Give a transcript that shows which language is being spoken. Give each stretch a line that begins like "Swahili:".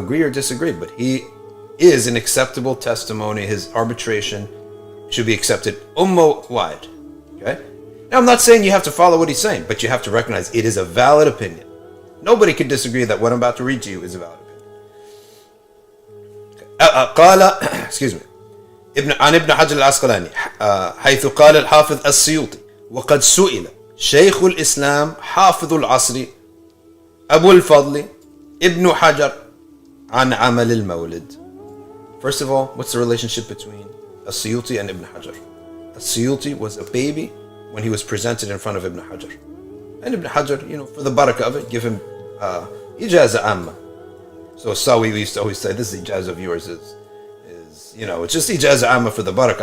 English: Agree or disagree, but he is an acceptable testimony. His arbitration should be accepted ummah wide. Okay? Now I'm not saying you have to follow what he's saying, but you have to recognize it is a valid opinion. Nobody can disagree that what I'm about to read to you is a valid opinion.
Arabic: قال
English: excuse me
Arabic: عن ابن حجر العسقلاني حيث قال الحافظ السيوطي وقد سئل شيخ الإسلام حافظ العصر أبو الفضل ابن حجر عن عمل المولد.
English: First of all, what's the relationship between As-Suyuti and Ibn Hajar? As-Suyuti was a baby when he was presented in front of Ibn Hajar. And Ibn Hajar, for the barakah of it, give him ijaza amma. So Sawi, we used to always say, this ijaza of yours is it's just ijaza amma for the barakah.